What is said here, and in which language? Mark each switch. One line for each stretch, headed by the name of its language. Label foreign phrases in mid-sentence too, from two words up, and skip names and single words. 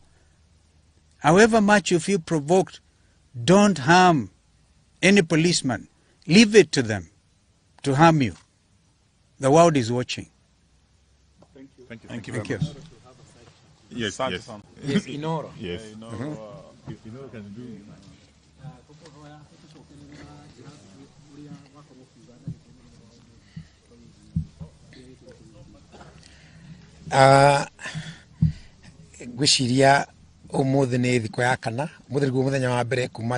English: However much you feel provoked, don't harm any policeman. Leave it to them to harm you. The world is watching. Thank you. Thank you. Thank you. Yes, yes. Yes, Inoro. Yes. Inoro can do.
Kikuyu: Gwiciria umuthi ni thiko ya kana muthi niguo muthenya wa mbere kuma